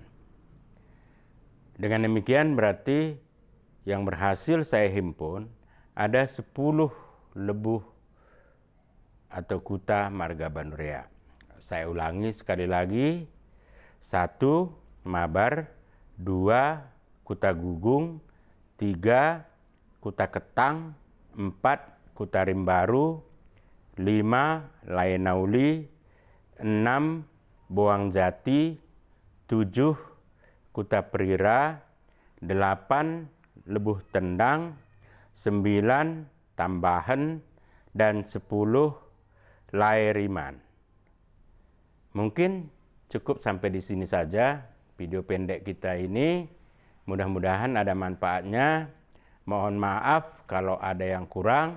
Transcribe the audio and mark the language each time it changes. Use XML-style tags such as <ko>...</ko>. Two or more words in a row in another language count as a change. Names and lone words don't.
<id>Dengan demikian berarti yang berhasil saya himpun ada 10 lebuh atau kuta Marga Banurea. Saya ulangi sekali lagi. 1. Mabar. 2. Kuta Gugung. 3. Kuta Ketang. 4. Kuta Rimbaru. 5. Laenauli. 6. Boang Jati. 7. Kuta Prira. 8. Lebuh Tendang. 9. Tambahan. Dan 10. Lairiman. Mungkin cukup sampai di sini saja video pendek kita ini. Mudah-mudahan ada manfaatnya. Mohon maaf kalau ada yang kurang.</id>